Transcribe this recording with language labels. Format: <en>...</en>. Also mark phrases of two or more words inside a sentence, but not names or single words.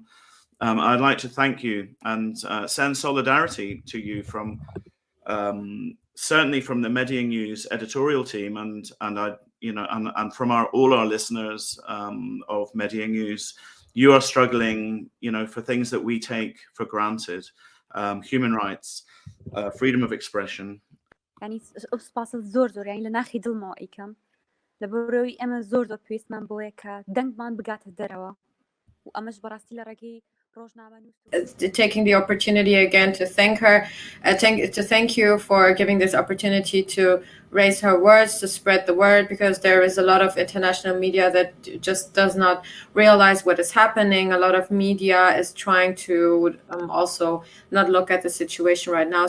<en>I'd like to thank you and send solidarity to you from certainly from the Medya News editorial team and from all our listeners of Medya News. You are struggling, for things that we take for granted, human rights, freedom of expression.</en> <ckb>يعني سپاس زۆر يعني لناخی دڵمەوە ئەیکەم لەبەرەوەی ئەمە زۆر پێویستمان بۆیە کە دەنگمان بگاتە دەرەوە و ئەمەش بەڕاستی لە ڕێگەی</ckb> <en>taking the opportunity again to thank her, to thank you for giving this opportunity to raise her words, to spread the word, because there is a lot of international media that just does not realize what is happening. A lot of media is trying to also not look at the situation right now.</en>